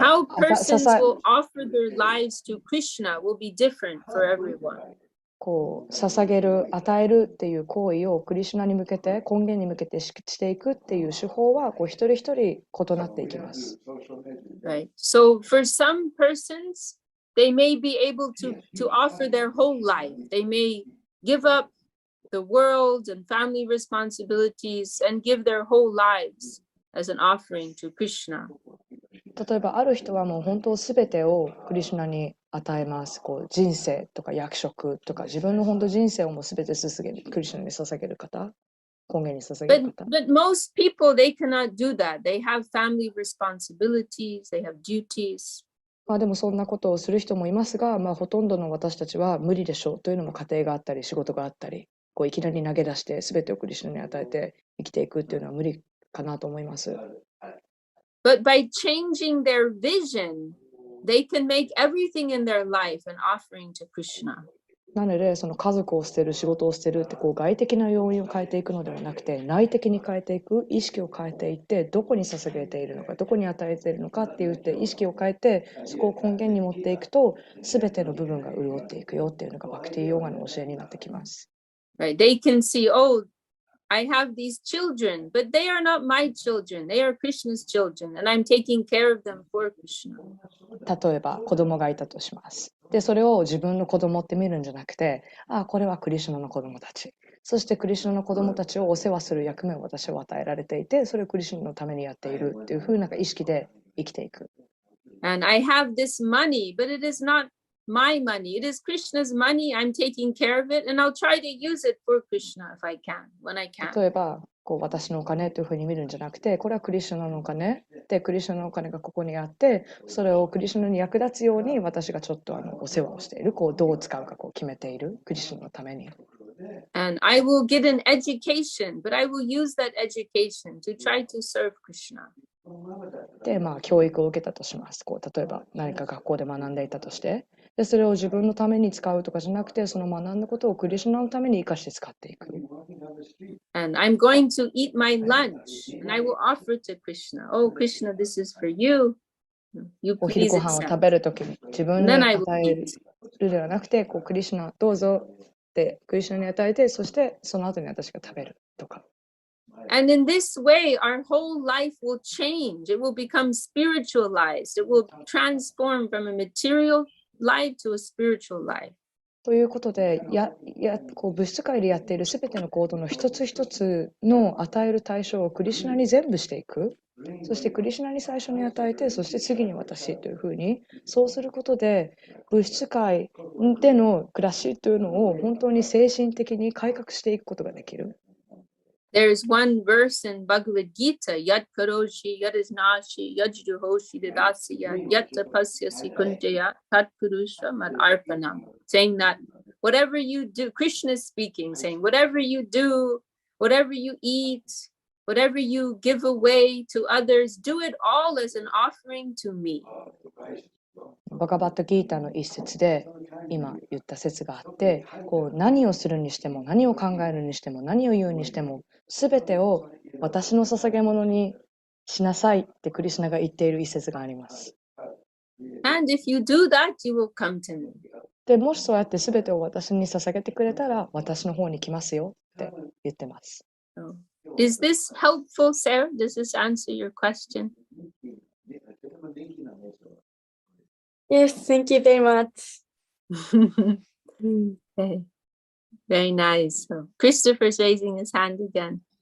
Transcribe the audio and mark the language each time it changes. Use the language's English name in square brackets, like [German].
[English] How persons will offer their lives to Krishna will be different for everyone. [Japanese] 捧げる、与えるっていう行為をクリシュナに向けて、根源に向けてしていくっていう手法は、一人一人異なっていきます。 [English] Right. So for some persons, they may be able to offer their whole life. They may give up the world and family responsibilities and give their whole lives as an offering to Krishna. [Japanese] 例えばある人はもう本当すべてをクリシュナに与えます。人生とか役職とか自分の本当人生をもうすべてクリシュナに捧げる方、根源に捧げる方。 [English] But most people, they cannot do that. They have family responsibilities, they have duties. [Japanese] でもそんなことをする人もいますが、ほとんどの私たちは無理でしょうというのも家庭があったり仕事があったり、いきなり投げ出してすべてをクリシュナに与えて生きていくっていうのは無理かなと思います。 [English] But by changing their vision, they can make everything in their life an offering to Krishna. [Japanese] なので、その家族を捨てる、仕事を捨てるって外的な要因を変えていくのではなくて、内的に変えていく、意識を変えていって、どこに捧げているのか、どこに与えているのかって言って、意識を変えて、そこを根源に持っていくと、すべての部分が潤っていくよっていうのがバクティヨガの教えになってきます。 [English] Right? They can see, oh, I have these children, but they are not my children. They are Krishna's children, and I'm taking care of them for Krishna. [Japanese] 例えば、子供がいたとします。で、それを自分の子供って見るんじゃなくて、これはクリシュナの子供たち。そしてクリシュナの子供たちをお世話する役目を私は与えられていて、それをクリシュナのためにやっているっていうふうな意識で生きていく。 [English] And I have this money, but it is not my money. It is Krishna's money. I'm taking care of it, and I'll try to use it for Krishna if I can, when I can. [Japanese] 例えば、私のお金というふうに見るんじゃなくて、これはクリシュナのお金で、クリシュナのお金がここにあって、それをクリシュナに役立つように私がちょっとお世話をしている、どう使うか決めている、クリシュナのために。 [English] And I will get an education, but I will use that education to try to serve Krishna. [Japanese] で、教育を受けたとします。例えば何か学校で学んでいたとして、でそれを自分のために使うとかじゃなくて、その学んだことをクリシュナのために生かして使っていく。 [English] And I'm going to eat my lunch, and I will offer to Krishna. Oh, Krishna, this is for you. You [Japanese] お昼 [English] please [Japanese] ご飯を [English] accept. [Japanese] 食べるときに自分に [English] Then I will [Japanese] 与え [English] eat. [Japanese] るではなくて、クリシュナどうぞってクリシュナに与えて、そしてその後に私が食べるとか。 [English] And in this way, our whole life will change. It will become spiritualized. It will transform from a material life to a spiritual life. [Japanese] ということで、物質界でやっているすべての行動の一つ一つの与える対象をクリシュナに全部していく。そしてクリシュナに最初に与えて、そして次に私というふうに、そうすることで、物質界での暮らしというのを本当に精神的に改革していくことができる。 [English] There's one verse in Bhagavad Gita, [Sanskrit] Yat Karoshi, Yat Isnashi, Yat Juhoshi, Dadasya, Yat Tapasyasi Kunjaya, Tat Purusha Mad Arpanam, [English] saying that whatever you do, Krishna is speaking, saying whatever you do, whatever you eat, whatever you give away to others, do it all as an offering to me. [Japanese] バガバットギーターの一節で今言った説があって、こう何をするにしても、何を考えるにしても、何を言うにしても、すべてを私の捧げ物にしなさいってクリシュナが言っている一節があります。 [English] And if you do that, you will come to me. [Japanese] で、もしそうやってすべてを私に捧げてくれたら、私の方に来ますよって言ってます。 [English] So, is this helpful, Sarah? Does this answer your question? Yes, thank you very much. Okay. Very nice. So Christopher's raising his hand again.